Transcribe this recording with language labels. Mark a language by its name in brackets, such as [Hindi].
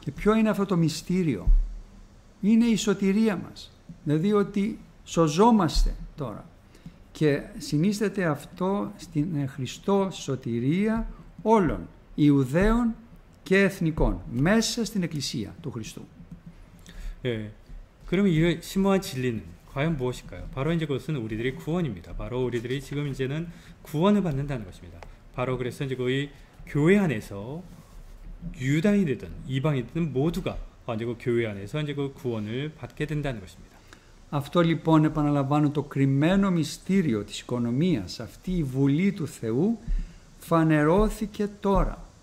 [Greek] Και ποιο είναι αυτό το μυστήριο? Είναι η σωτηρία μας. Δηλαδή ότι σωζόμαστε τώρα. Και συνίσταται αυτό στην Χριστό σωτηρία όλων, Ιουδαίων και εθνικών, μέσα στην Εκκλησία του Χριστού. [Korean] 그러면 이 심오한 진리는 과연 무엇일까요? 바로 이제 그것은 우리들의 구원입니다. 바로 우리들이 지금 이제는 구원을 받는다는 것입니다. 바로 그래서 이제 거의 교회 안에서 유다인이든 이방인이든 모두가 이제 그 교회 안에서 이제 그 구원을 받게 된다는 것입니다. [Greek] Αυτό λοιπόν, επαναλαμβάνω, το κρυμμένο μυστήριο της οικονομίας, αυτή η βουλή του Θεού φανερώθηκε τώρα.